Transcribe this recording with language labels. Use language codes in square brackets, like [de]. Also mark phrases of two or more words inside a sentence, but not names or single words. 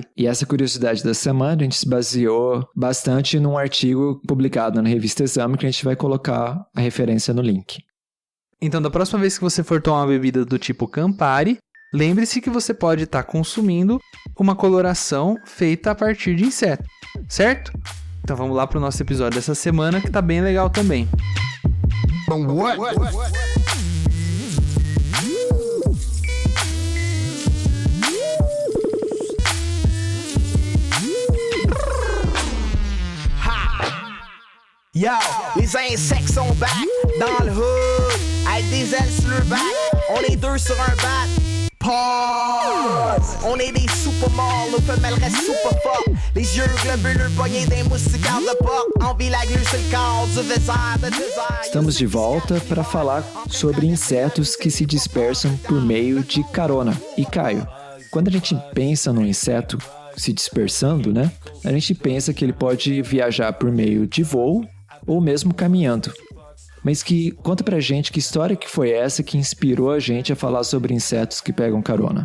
[pt] E essa curiosidade da semana a gente se baseou bastante num artigo publicado na revista Exame, que a gente vai colocar a referência no link. Então, da próxima vez que você for tomar uma bebida do tipo Campari, lembre-se que você pode estar consumindo uma coloração feita a partir de inseto, certo? Então vamos lá para o nosso episódio dessa semana, que tá bem legal também. [fr] Yo, les insectes sont back dans le hood, avec des ailes sur le back. On est deux sur un bat. Pause. On est des super morts, nos femelles restent super fortes. Les yeux globuleux pognés des moustiquaires de porc. Envie la glu sur le corps du désert de désert. [pt] Estamos de volta para falar sobre insetos que se dispersam por meio de carona. E Caio, quando a gente pensa num inseto se dispersando, né? A gente pensa que ele pode viajar por meio de voo ou mesmo caminhando. Mas conta pra gente que história que foi essa que inspirou a gente a falar sobre insetos que pegam carona.